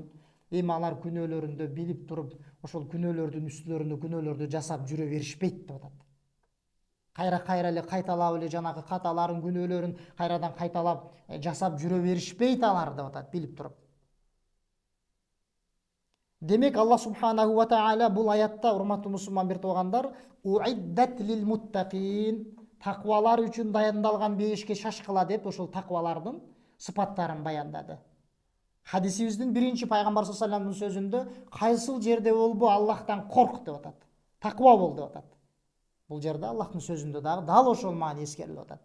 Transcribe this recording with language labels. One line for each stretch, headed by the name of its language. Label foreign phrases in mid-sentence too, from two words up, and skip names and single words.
Kyrgyz: Эми алар күнөөлөрүндө билип туруп, ошол күнөөлөрдүн үстүлөрүндө күнөөлөрдү жасап жүрө беришпейт деп атат. Кайра эле кайталап эле жанагы каталарын, күнөөлөрүн кайрадан кайталап жасап жүрө беришпейт алар деп атат, билип туруп. Демек Аллах
Arabic: سبحانه وتعالى
Kyrgyz: бул аятта, урматтуу мусулман бир туугандар,
Arabic: أعدت للمتقين,
Kyrgyz: таквалар үчүн дайындалган бейишке шашкыла деп ошол таквалардын сыпаттарын баяндады. Хадисибиздин биринчи пайгамбар
Arabic: صلى الله عليه وسلم
Kyrgyz: сөзүндө кайсыл жерде болбо Аллахтан корк деп атат. Таква бол деп атат. Бул жерде Аллахтын сөзүндө дагы дал ошол маани эскерилип атат.